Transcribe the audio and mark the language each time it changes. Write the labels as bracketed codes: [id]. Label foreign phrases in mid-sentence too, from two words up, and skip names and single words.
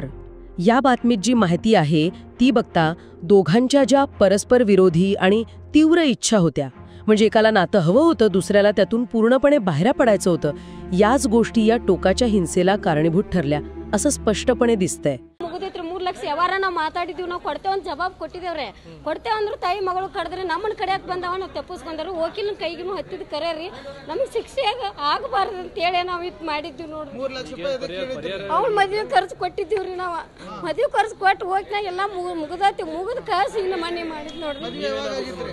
[mr] या बातमीत जी माहिती आहे ती बघता दोघांच्या ज्या परस्पर विरोधी आणि तीव्र इच्छा होत्या, म्हणजे एकाला नातं हवं होतं, दुसऱ्याला त्यातून पूर्णपणे बाहेर पडायचं होतं, याच गोष्टी या टोकाच्या हिंसेला कारणीभूत ठरल्या असं स्पष्टपणे दिसतंय. [kn] 3 ಲಕ್ಷ ವ್ಯವಹಾರ ನಾವು ಮಾತಾಡಿದೀವಿ, ನಾವು ಕೊಡ್ತೇವೆ ಅಂತ ಜವಾಬ್ ಕೊಟ್ಟಿದ್ದೇವ್ರೆ. ಕೊಡ್ತೇವೆ ಅಂದ್ರೆ ತಾಯಿ ಮಗಳು ಕಡಿದ್ರೆ ನಮ್ಮನ್ನ ಕಡೆಯಕ್ಕೆ ಬಂದವ, ನಾವು ತಪ್ಪಿಸ್ಕೊಂಡರು. ವಕೀಲನ ಕೈಗೂ ಹತ್ತಿದ ಕರೆ ರೀ, ನಮಗೆ ಶಿಕ್ಷೆ ಆಗಬಾರ್ದು ಅಂತೇಳಿ ನಾವು ಇದು ಮಾಡಿದ್ದೀವಿ ನೋಡ್ರಿ. 3 ಲಕ್ಷ ರೂಪಾಯಿ ಅವ್ನ ಮದುವೆ ಖರ್ಚು ಕೊಟ್ಟಿದ್ದೀವ್ರಿ. ನಾವು ಮದುವೆ ಖರ್ಚು ಕೊಟ್ಟು ಹೋಗ್ನಾಗ ಎಲ್ಲ ಮುಗಿದ ಕಾಸು ಇನ್ನು ಮನೆ ಮಾಡಿದ್ ನೋಡ್ರಿ.